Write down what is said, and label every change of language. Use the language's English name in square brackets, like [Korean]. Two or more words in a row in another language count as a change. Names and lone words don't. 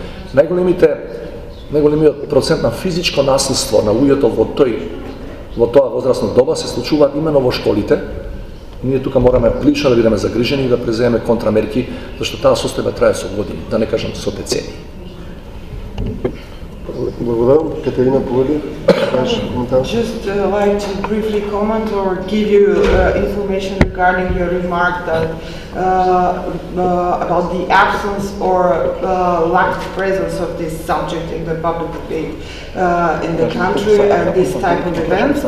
[Macedonian] Најголемиот процент на физичко насилство на луѓето во тоа возрастно доба се случуваат именно во школите. Ние тука мораме прилично да бидеме загрижени и да преземеме контрамерки, зашто таа состојба трае со години, да не кажам со децении. Благодарам. Катерина Поведи, ваш коментар. [English] Just like to briefly comment or give you information regarding your remark that about the absence or lack of presence of this subject in the public debate in the country and this type of events.